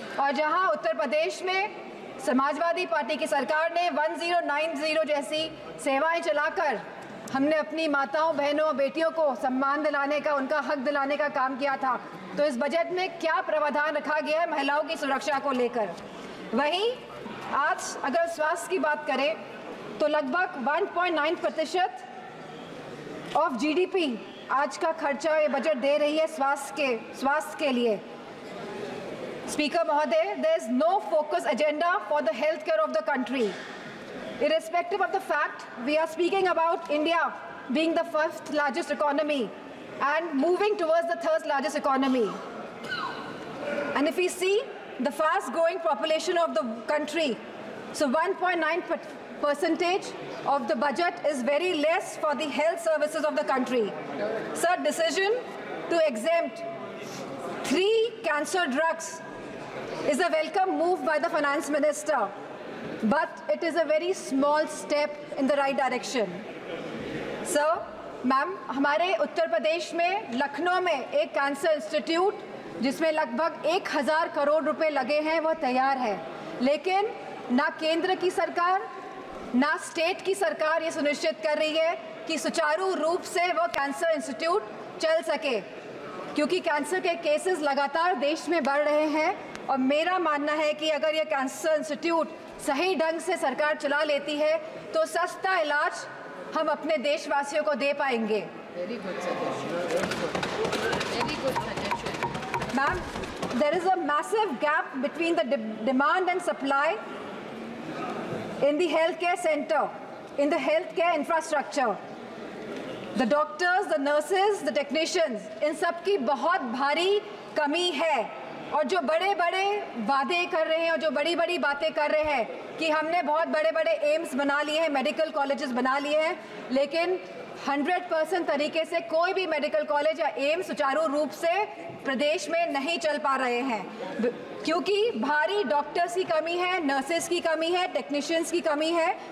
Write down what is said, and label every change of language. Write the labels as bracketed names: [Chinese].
[Hindi] और जहाँ उत्तर प्रदेश में समाजवादी पार्टी की सरकार ने 1090 जैसी सेवाएं चलाकर हमने अपनी माताओं, बहनों, बेटियों को सम्मान दिलाने का, उनका हक दिलाने का काम किया था, तो इस बजट में क्या प्रावधान रखा गया है महिलाओं की सुरक्षा को लेकर। वहीं आज अगर स्वास्थ्य की बात करें तो लगभग 1.9% ऑफ जीडीपी आज का खर्चा ये बजट दे रही है स्वास्थ्य के लिए। स्पीकर महोदय, [English] there is no focus agenda for the healthcare of the country. Irrespective of the fact we are speaking about India being the 5th largest economy and moving towards the 3rd largest economy. And if we see the fast growing population of the country, so 1.9% of the budget is very less for the health services of the country. Sir, decision to exempt 3 cancer drugs is a welcome move by the finance minister, but it is a very small step in the right direction. [Hindi] Sir, ma'am, हमारे उत्तर प्रदेश में लखनऊ में एक cancer institute जिसमें लगभग 1000 करोड़ रुपए लगे हैं वो तैयार है, लेकिन ना केंद्र की सरकार ना स्टेट की सरकार ये सुनिश्चित कर रही है कि सुचारू रूप से वो कैंसर इंस्टीट्यूट चल सके, क्योंकि कैंसर के केसेस लगातार देश में बढ़ रहे हैं। और मेरा मानना है कि अगर ये कैंसर इंस्टीट्यूट सही ढंग से सरकार चला लेती है तो सस्ता इलाज हम अपने देशवासियों को दे पाएंगे। [English] Ma'am, there is a massive gap between the demand and supply in the healthcare center, in the healthcare infrastructure. The doctors, the nurses, the technicians, [Hindi] इन सब की बहुत भारी कमी है। और जो बड़े बड़े वादे कर रहे हैं और जो बड़ी बड़ी बातें कर रहे हैं कि हमने बहुत बड़े बड़े एम्स बना लिए हैं, मेडिकल कॉलेजेस बना लिए हैं, लेकिन 100% तरीके से कोई भी मेडिकल कॉलेज या एम्स सुचारू रूप से प्रदेश में नहीं चल पा रहे हैं, क्योंकि भारी डॉक्टर्स की कमी है, नर्सेस की कमी है, टेक्नीशियंस की कमी है।